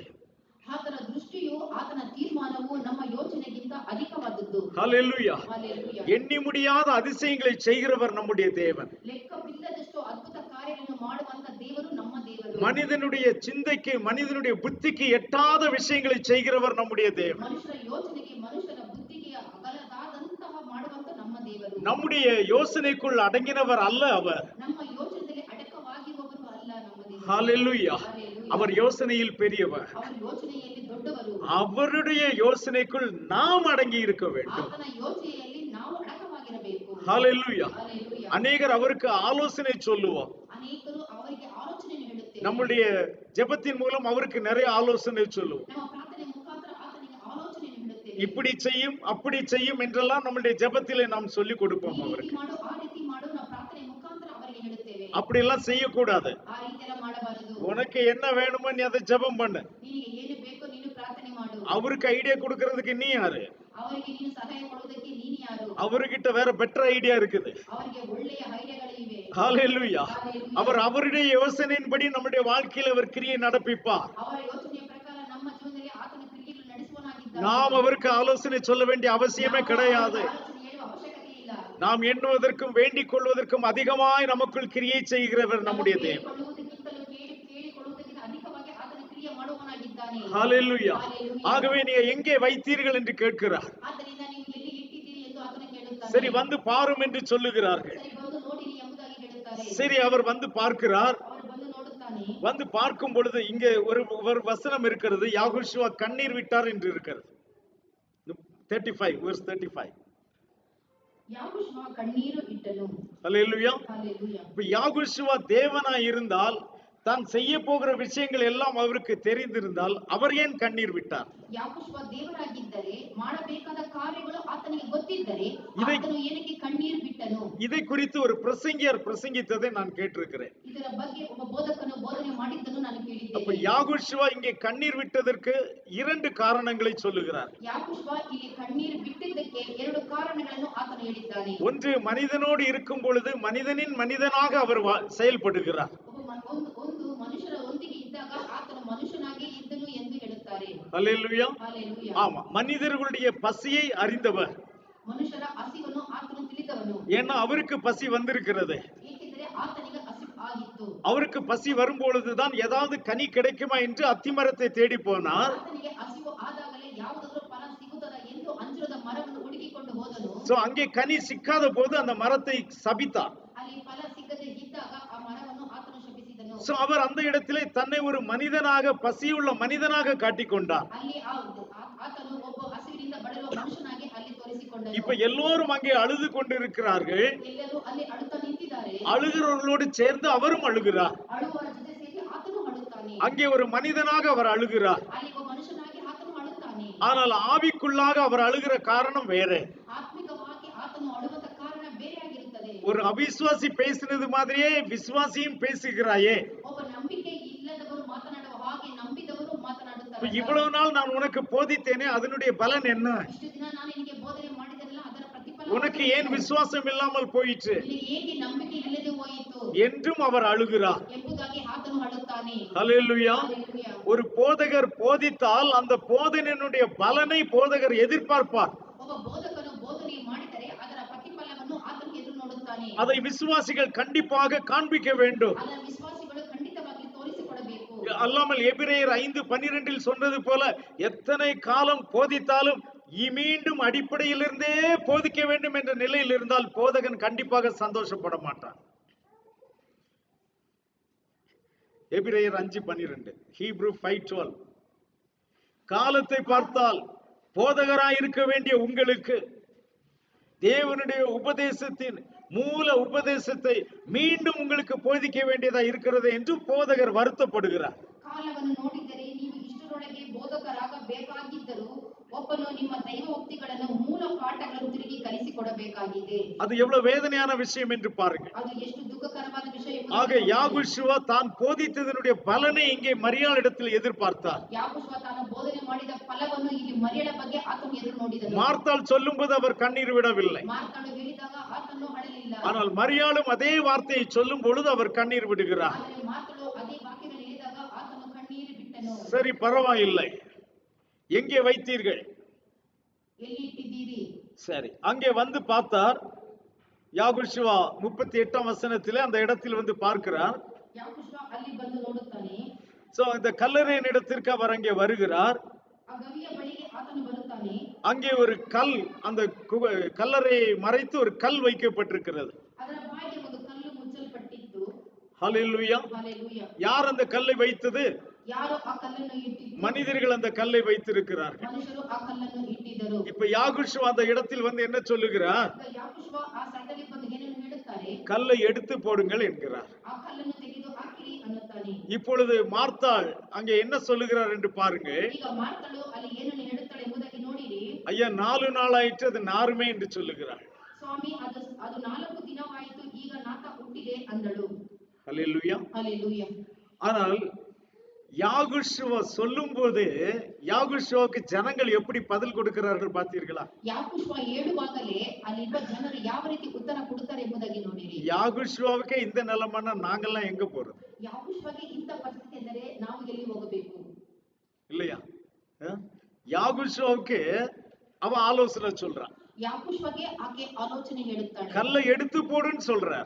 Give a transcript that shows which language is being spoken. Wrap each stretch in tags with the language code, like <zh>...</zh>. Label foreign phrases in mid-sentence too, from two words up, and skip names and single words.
<kn>ಆತನ ದೃಷ್ಟಿಯು ಆತನ ತೀರ್ಮಾನವು ನಮ್ಮ ಯೋಚನೆಗಿಂತ ಅಧಿಕವಾದದ್ದು.</kn> <ta>ஹல்லேலூயா.</ta> <kn>ಹಲ್ಲೆಲೂಯಾ.</kn> <ta>எண்ணி முடியாத அதிசயங்களை செய்கிறவர் நம்முடைய தேவன்.</ta> <kn>ಲೆಕ್ಕವಿಲ್ಲದಷ್ಟು ಅದ್ಭುತ ಕಾರ್ಯಗಳನ್ನು ಮಾಡುವಂತ ದೇವರು ನಮ್ಮ ದೇವರು.</kn> <ta>மனிதனுடைய சிந்தைக்கு, மனிதனுடைய புத்திக்கு எட்டாத விஷயங்களை செய்கிறவர் நம்முடைய தேவன்.</ta> <kn>ಮನುಷ್ಯರ ಯೋಚನೆಗೆ, ಮನುಷ್ಯರ ಬುದ್ಧಿಗೆ ಅಗಲದಾದಂತಹ ಮಾಡುವಂತ ನಮ್ಮ ದೇವರು.</kn> <ta>நம்முடைய யோசனைக்குள் அடங்கினவர் அல்ல அவர்.</ta> <kn>ನಮ್ಮ ಯೋಚನೆಯಲ್ಲಿ ಅಡಕವಾಗಿರುವವರು ಅಲ್ಲ ನಮ್ಮ ದೇವರು.</kn> <ta>ஹல்லேலூயா.</ta> <kn>ಹಲ್ಲೆಲೂಯಾ.</kn> <ta>அவர் யோசனையில் பெரியவர்.</ta> <kn>ಅವರ ಯೋಚನೆಯಲ್ಲಿ ದೊಡ್ಡವರು.</kn> <ta>அவருடைய யோசனைக்குள் நாம் அடங்கி இருக்க வேண்டும்.</ta> <kn>ಆತನ ಯೋಚನೆಯಲ್ಲಿ ನಾವು ಅಡಕವಾಗಿರಬೇಕು.</kn> <ta>ஹல்லேலூயா.</ta> <kn>ಹಲ್ಲೆಲೂಯಾ.</kn> <ta>அநேகர் அவருக்கு ஆலோசனை சொல்லுவோம்.</ta> <kn>ಅನೇಕರು ಅವರಿಗೆ ಆಲೋಚನೆಯನ್ನು ಹೇಳುತ್ತೇವೆ.</kn> <ta>நம்முடைய ஜெபத்தின் மூலம் அவருக்கு நிறைய ஆலோசனை சொல்லுவோம்.</ta> <kn>ನಮ್ಮ ಪ್ರಾರ್ಥನೆ ಮುಖಾಂತರ ಆತನಿಗೆ ಆಲೋಚನೆಯನ್ನು ಹೇಳುತ್ತೇವೆ.</kn> <ta>இப்படி செய்யும் அப்படி செய்யும் என்றெல்லாம் நம்முடைய ஜெபத்திலே நாம் சொல்லி கொடுப்போம்</ta> <kn>ಈ ರೀತಿ</kn> <ta>அவருக்கு.</ta> <kn>ಮಾಡು, ಆ ರೀತಿ ಮಾಡು, ನಾವು ಪ್ರಾರ್ಥನೆ ಮುಖಾಂತರ ಅವರಿಗೆ ಹೇಳುತ್ತೇವೆ.</kn> <ta>அப்படி எல்லாம் செய்யக்கூடாது.</ta> <kn>ಆ ರೀತಿ ಎಲ್ಲ ಮಾಡಬಾರದು.</kn> <ta>உனக்கு என்ன வேணுமோ நீ அதை ஜெபம் பண்ணு.</ta> <kn>ನಿನಗೆ ಏನು ಬೇಕೋ ನೀನು ಪ್ರಾರ್ಥನೆ ಮಾಡು.</kn> <ta>அவருக்கு ஐடியா கொடுக்கறதுக்கு நீ யாரு?</ta> <kn>ಅವರಿಗೆ ನೀನು ಸಹಾಯ ಮಾಡುವುದಕ್ಕೆ ನೀನು ಯಾರು?</kn> <ta>அவர்கிட்ட வேற</ta> <en>better idea</en> <ta>இருக்குது.</ta> <kn>ಅವರಿಗೆ ಒಳ್ಳೆಯ ಐಡಿಯಾಗಳಿವೆ.</kn> <ta>ஹல்லேலூயா.</ta> <kn>ಹಲ್ಲೆಲೂಯಾ.</kn> <ta>அவருடைய யோசனையின்படி நம்முடைய வாழ்க்கையில அவர் கிரியை நடப்பிப்பார்.</ta> <kn>ಅವರ ಯೋಚನೆಯ ಪ್ರಕಾರ ನಮ್ಮ ಜೀವನದಲ್ಲಿ ಆತನ ಕ್ರಿಯೆಗಳನ್ನು ನಡೆಸುವನಾಗಿದ್ದಾನೆ.</kn> <ta>நாம் அவருக்கு ஆலோசனை சொல்ல வேண்டிய அவசியமே கிடையாது.</ta> <kn>ಆಲೋಚನೆ ಹೇಳುವ ಅವಶ್ಯಕತೆ ಇಲ್ಲ.</kn> <ta>நாம் எண்ணுவதற்கும் வேண்டிக் கொள்வதற்கும் அதிகமாய் நமக்குள் கிரியை செய்கிறவர் நம்முடைய தேவன்.</ta> <kn>ಕೊಳ್ಳುವುದಕ್ಕಿಂತಲೂ ಕೇಳಿಕೊಳ್ಳುವುದಕ್ಕಿಂತ ಅಧಿಕವಾಗಿ ಆತನ ಕ್ರಿಯೆ ಮಾಡುವವನಾಗಿದ್ದಾನೆ.</kn> <ta>ஹalleluya.</ta> <kn>Hallelujah.</kn> <ta>ஆகவே நீ எங்கே வைத்தீர்கள் என்று கேட்கிறார்.</ta> <kn>ಆದ್ದರಿಂದ ನೀವು ಎಲ್ಲಿ ಇಟ್ಟಿದ್ದೀರಿ ಎಂದು ಆತನ ಕೇಳುತ್ತಾನೆ.</kn> <ta>சரி வந்து பாரும் என்று சொல்லுகிறார்கள்.</ta> <kn>ಸರಿ ಬಂದು ನೋಡಿರಿ ಎಂಬುದಾಗಿ ಹೇಳುತ್ತಾರೆ.</kn> <ta>சரி அவர் வந்து பார்க்கிறார்.</ta> <kn>ಅವರು ಬಂದು ನೋಡುತ್ತಾನೆ.</kn> <ta>வந்து பார்க்கும் பொழுது இங்கே ஒரு வசனம் இருக்கிறது, யாகோஷுவா கண்ணீர் விட்டார் என்று இருக்கிறது. 35 verse 35. யாகோஷுவா கண்ணீರು ಇಟ್ಟನು. ஹalleluya.</ta> <kn>Hallelujah.</kn> <ta>இப்ப யாகோஷுவா தேவனாய் இருந்தால், தான் செய்ய போகிற விஷயங்கள் எல்லாம் அவருக்கு தெரிந்திருந்தால் அவர் ஏன் கண்ணீர் விட்டார்?</ta> <kn>ಯಾಕೋಷುವ ದೇವರಾಗಿದ್ದರೆ ಮಾಡಬೇಕಾದ ಕಾರ್ಯಗಳು ಆತನಿಗೆ ಗೊತ್ತಿದ್ದರೆ</kn> <ta>இதை-</ta> <kn>ಆತನು ಏನಕ್ಕೆ ಕಣ್ಣೀರು ಬಿಟ್ಟನು?</kn> <ta>இதை குறித்து ஒரு பிரசங்கியார் பிரசங்கித்ததை நான் கேட்டிருக்கிறேன்.</ta> <kn>ಇದರ ಬಗ್ಗೆ ಒಬ್ಬ ಬೋಧಕನು ಬೋಧನೆ ಮಾಡಿದ್ದನ್ನು ನಾನು</kn> <ta>அப்ப</ta> <kn>ಕೇಳಿದ್ದೇನೆ.</kn> <ta>யாகோஷுவா இங்கே கண்ணீர் விட்டதற்கு 2 காரணங்களை சொல்லுகிறார்.</ta> <kn>ಯಾಕೋಷುವ ಇಲ್ಲಿ ಕಣ್ಣೀರು ಬಿಟ್ಟಿದ್ದಕ್ಕೆ 2 ಕಾರಣಗಳನ್ನು ಆತನು ಹೇಳಿದ್ದಾನೆ.</kn> <ta>ஒன்று, மனிதனோடு இருக்கும் பொழுது மனிதனின் மனிதனாக அவர் செயல்படுகிறார்.</ta> <kn>ಒಂದು ಮನುಷ್ಯರ ಒಂದಿಗೆ ಇದ್ದಾಗ ಆತನು ಮನುಷ್ಯನಾಗಿ ಇದ್ದನು ಎಂದು ಹೇಳುತ್ತಾರೆ.</kn> <ta>ஹல்லேலூயா.</ta> <kn>Hallelujah.</kn> <ta>ஆமா, மனிதர்களுடைய பசியை அறிந்தவர்.</ta> <kn>ಮನುಷ್ಯರ ಹಸಿವನ್ನು ಆತನು ತಿಳಿದವನು.</kn> <ta>ஏன்னா அவருக்கு பசி வந்திருக்கிறது.</ta> <kn>ಏಕೆಂದರೆ ಆತನಿಗೆ ಹಸಿವು ಆಗಿತ್ತು.</kn> <ta>அவருக்கு பசி வரும்பொழுதுதான் ஏதாவது கனி கிடைக்குமா என்று அத்திமரத்தை தேடி போனார்.</ta> <kn>ಆತನಿಗೆ ಹಸಿವು ಆದಾಗಲೇ ಯಾವುದಾದರೂ ಫಲ ಸಿಗುತ್ತದ ಎಂದು ಅಂಜೂರದ ಮರವನ್ನು ಹುಡುಕಿಕೊಂಡು ಹೋದನು.</kn> <ta>சோ அங்கே கனி சிக்காத போது அந்த மரத்தை சபித்தார்.</ta> <kn>ಅಲ್ಲಿ ಫಲ ಸಿಗದೆ ಇದ್ದಾಗ ಆ ಮರವನ್ನು ಆತನು ಶಪಿಸಿದನು.</kn> <ta>சோ அவர் அந்த இடத்திலே தன்னை ஒரு மனிதனாக, பசியுள்ள மனிதனாக காட்டிக்கொண்டார்.</ta> <kn>ಅಲ್ಲಿ ಆತನು ಒಬ್ಬ ಹಸಿವಿನಿಂದ ಬಳಲುವ ಮನುಷ್ಯನಾಗಿ ಅಲ್ಲಿ ತೋರಿಸಿಕೊಂಡನು.</kn> <ta>இப்ப எல்லோரும் அங்கே அழுது கொண்டிருக்கிறார்கள்.</ta> <kn>ಎಲ್ಲರೂ ಅಲ್ಲಿ ಅಳುತ್ತಾ ನಿಂತಿದ್ದಾರೆ.</kn> <ta>அழுகிறவர்களோடு சேர்ந்து அவரும் அழுகிறார்.</ta> <kn>ಅಳುವವರ ಜೊತೆ ಸೇರಿ ಆತನು ಅಳುತ್ತಾನೆ.</kn> <ta>அங்கே ஒரு மனிதனாக அவர் அழுகிறார்.</ta> <kn>ಅಲ್ಲಿ ಒಬ್ಬ ಮನುಷ್ಯನಾಗಿ ಆತನು ಅಳುತ್ತಾನೆ.</kn> <ta>ஆனால் ஆவிக்குள்ளாக அவர் அழுகிற காரணம் வேற.</ta> <kn>ಆತ್ಮಿಕವಾಗಿ ಆತನು ಅಳುವಂತ ಕಾರಣ ಬೇರೆಯಾಗಿರುತ್ತದೆ.</kn> <ta>ஒரு அவிசுவாசி பேசினது மாதிரியே விசுவாசியும் பேசுகிறாயே.</ta> <kn>ಒಬ್ಬ ನಂಬಿಕೆ ಇಲ್ಲದವರು ಮಾತನಾಡುವ ಹಾಗೆ ನಂಬಿದವರು ಮಾತನಾಡುತ್ತಾರೆ.</kn> <ta>இவ்வளவு நாள் நான் உனக்கு போதித்தேனே, அதனுடைய பலன் என்ன?</ta> <kn>ಇಷ್ಟು ದಿನ ನಾನು ನಿನಗೆ ಬೋಧನೆ ಮಾಡಿದೆನಲ್ಲ ಅದರ ಪ್ರತಿಫಲ</kn> <ta>உனக்கு ஏன் விசுவாசம் இல்லாமல் போயிற்று</ta> <kn>ನಿನಗೆ ಏಕೆ ನಂಬಿಕೆ ಇಲ್ಲದೆ ಹೋಯಿತು</kn> <ta>என்றும் அவர் அழுகிறார்.</ta> <kn>ಎಂಬುದಾಗಿ ಆತನು ಅಳುತ್ತಾನೆ.</kn> <ta>ஹல்லேலூயா.</ta> <kn>Hallelujah.</kn> <ta>ஒரு போதகர் போதித்தால் அந்த போதனையினுடைய பலனை போதகர் எதிர்பார்ப்பார்.</ta> <kn>ಒಬ್ಬ ಬೋಧಕನು ಬೋಧನೆ ಮಾಡಿದರೆ ಅದರ ಪ್ರತಿಫಲವನ್ನು ಆತನು ಎದುರು ನೋಡುತ್ತಾನೆ.</kn> <ta>அதை விசுவாசிகள் கண்டிப்பாக காண்பிக்க வேண்டும்.</ta> <kn>ಅದರ ವಿಶ್ವಾಸಿಗಳು ಖಂಡಿತವಾಗಿ ತೋರಿಸಿಕೊಡಬೇಕು.</kn> <ta>அல்லாமல் எபிரேயர் 5:12 சொன்னது போல எத்தனை காலம் போதித்தாலும் மீண்டும் அடிப்படையிலிருந்தே போதிக்க வேண்டும் என்ற நிலையில் இருந்தால் போதகன் கண்டிப்பாக சந்தோஷப்பட மாட்டான். எபிரேயர் 5:12, ஹீப்ரு 5:12. காலத்தை பார்த்தால் போதகராய் இருக்க வேண்டிய உங்களுக்கு தேவனுடைய உபதேசத்தின் மூல உபதேசத்தை மீண்டும் உங்களுக்கு போதிக்க வேண்டியதா இருக்கிறது என்று போதகர் வருத்தப்படுகிறார்.</ta> <kn>ಕಾಲವನ್ನು ನೋಡಿದರೆ ನೀವು ಇಷ್ಟರೊಳಗೆ ಬೋಧಕರಾಗಬೇಕಾಗಿದ್ದರೂ ಒಬ್ಬನು ನಿಮ್ಮ ದೈವೋಕ್ತಿಗಳನ್ನು ಮೂಲ ಪಾಠಗಳನ್ನು ತಿರುಗಿ ಕಲಿಸಿಕೊಡಬೇಕಾಗಿದೆ.</kn> <ta>அது எவ்வளவு வேதனையான விஷயம் என்று பாருங்க.</ta> <kn>ಅದು ಎಷ್ಟು ದುಃಖಕರವಾದ ವಿಷಯ.</kn> <ta>ஆக யாகோஷுவா தான் போதித்ததனுடைய பலனை இங்கே மரியாள் இடத்தில் எதிர்பார்த்தார்.</ta> <kn>ಯಾಕೋಷುವ ತಾನು ಬೋಧನೆ ಮಾಡಿದ ಫಲವನ್ನು ಇಲ್ಲಿ ಮರಿಯಳ ಬಗ್ಗೆ ಆತನು ಎದುರು ನೋಡಿದನು.</kn> <ta>மார்த்தாள் சொல்லும்போது அவர் கண்ணீர் விடவில்லை.</ta> <kn>ಮಾರ್ತಾಳು ಹೇಳಿದಾಗ ಆತನು ಅಳಲಿಲ್ಲ.</kn> <ta>ஆனால் மரியாளும் அதே வார்த்தையை சொல்லும் பொழுது அவர் கண்ணீர் விடுகிறார்.</ta> <kn>ಆದರೆ ಮಾರ್ತಾಳು ಅದೇ ವಾಕ್ಯವನ್ನು ಹೇಳಿದಾಗ ಆತನು ಕಣ್ಣೀರು ಬಿಟ್ಟನು.</kn> <ta>சரி, பரவாயில்லை. எங்கே வைத்தீர்கள்?</ta> <kn>ಎಲ್ಲಿ ಇಟ್ಟಿದ್ದೀರಿ?</kn> <ta>சரி, அங்கே வந்து பார்த்தார். யாகோஷுவா 38ஆம் வசனத்திலே அந்த இடத்தில் வந்து பார்க்கிறார்.</ta> <kn>ಯಾಕೋಷುವ ಅಲ್ಲಿ ಬಂದು ನೋಡುತ್ತಾನೆ.</kn> <ta>சோ இந்த கல்லறையின் இடத்திற்கு அவர் அங்கே வருகிறார்.</ta> <kn>ಆ ಗವಿಯ ಬಳಿಗೆ ಆತನು ಬರುತ್ತಾನೆ.</kn> <ta>அங்கே ஒரு கல், அந்த கல்லறையை மறைத்து ஒரு கல் வைக்கப்பட்டிருக்கிறது.</ta> <kn>ಅದರ ಬಾಯಿಗೆ ಒಂದು ಕಲ್ಲು ಮುಚ್ಚಲ್ಪಟ್ಟಿತ್ತು.</kn> <ta>ஹல்லேலூயா.</ta> <kn>ಹಲ್ಲೆಲೂಯಾ.</kn> <ta>யார் அந்த கல்லை வைத்தது?</ta> <kn>ಯಾರು ಆ ಕಲ್ಲನ್ನು ಇಟ್ಟಿದ್ದು?</kn> <ta>மனிதர்கள் அந்த கல்லை வைத்திருக்கிறார்கள்.</ta> <kn>ಮನುಷ್ಯರು ಆ ಕಲ್ಲನ್ನು ಇಟ್ಟಿದ್ದರು.</kn> <ta>இப்ப யாகோஷுவா அந்த இடத்தில் வந்து என்ன சொல்லுகிறார்?</ta> <kn>ಯಾಕೋಷುವ ಆ ಸ್ಥಳದಲ್ಲಿ ಬಂದು ಏನನ್ನು ಹೇಳುತ್ತಾರೆ?</kn> <ta>கல்லை எடுத்து போடுங்கள் என்கிறார்.</ta> <kn>ಆ ಕಲ್ಲನ್ನು ತೆಗೆದು ಹಾಕಿರಿ ಅನ್ನುತ್ತಾನೆ.</kn> <ta>இப்பொழுது மார்த்தாள் அங்கே என்ன சொல்லுகிறார் என்று பாருங்க.</ta> <kn>ಈಗ ಮಾರ್ತಾಳು ಅಲ್ಲಿ ಏನನ್ನು ಹೇಳುತ್ತಾಳೆ ಎಂಬುದಾಗಿ ನೋಡಿರಿ.</kn> <ta>ஐயா 4 நாளாயிற்று அது நாருமே என்று சொல்லுகிறார்.</ta> <kn>ಸ್ವಾಮಿ, ಅದು 4 ದಿನವಾಯಿತು, ಈಗ ನಾಕ ಹುಟ್ಟಿದೆ ಅಂದಳು.</kn> <ta>ஹல்லேலூயா.</ta> <kn>ಹಲ್ಲೆಲೂಯಾ.</kn> <ta>ஆனால் யாகோஷுவா சொல்லும் போது யாகோஷுவாவுக்கு ஜனங்கள் எப்படி பதில் கொடுக்கிறார்கள் பார்த்தீர்களா?</ta> <kn>ಯಾಕೋಷುವ ಹೇಳುವಾಗಲೇ ಅಲ್ಲಿರುವ ಜನರು ಯಾವ ರೀತಿ ಉತ್ತರ ಕೊಡುತ್ತಾರೆ ಎಂಬುದಾಗಿ ನೋಡಿರಿ.</kn> <ta>யாகோஷுவாவுக்கே இந்த நிலைமைன்னா நாங்கெல்லாம் எங்க போறது?</ta> <kn>ಯಾಕೋಷುವಗೆ ಇಂಥ ಪರಿಸ್ಥಿತಿ ಎಂದರೆ ನಾವು ಎಲ್ಲಿ ಹೋಗಬೇಕು?</kn> <ta>இல்லையா? யாகுஷோவுக்கு அவன் ஆலோசனை சொல்றான்.</ta> <kn>ಯಾಕುಶ್ವಗೆ ಆಕೆ ಆಲೋಚನೆ ಹೇಳುತ್ತಾಳೆ.</kn> <ta>கல்லை எடுத்து போடுன்னு சொல்றார்.</ta>